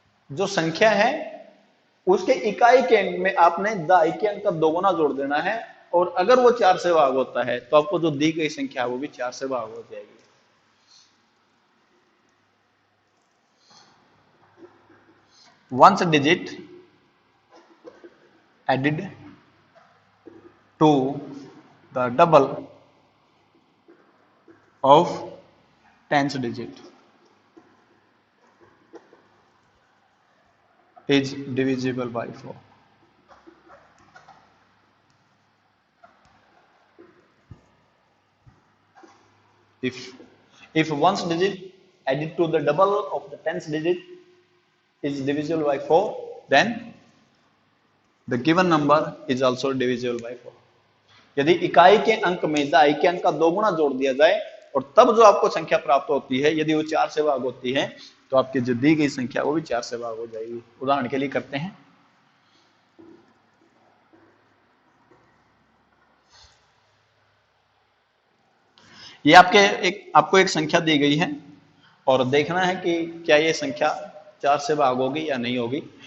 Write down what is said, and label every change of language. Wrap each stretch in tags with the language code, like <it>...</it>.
<hi>जो संख्या है उसके इकाई के अंक में आपने दहाई के अंक का दोगुना जोड़ देना है, और अगर वो 4 से भाग होता है तो आपको जो दी गई संख्या है वो भी 4 से भाग हो जाएगी।</hi> <en>Once digit added to the double of 10th digit is divisible by 4. If once digit added to the double of the 10th digit is divisible by 4, then the given number is also divisible by 4.</en> <hi>यदि इकाई के अंक में दहाई के अंक का दोगुना जोड़ दिया जाए और तब जो आपको संख्या प्राप्त होती है, यदि वो 4 से भाग होती है तो आपकी जो दी गई संख्या वो भी 4 से भाग हो जाएगी। उदाहरण के लिए करते हैं, ये आपको एक संख्या दी गई है और देखना है कि क्या ये संख्या 4 से भाग होगी या नहीं होगी।</hi>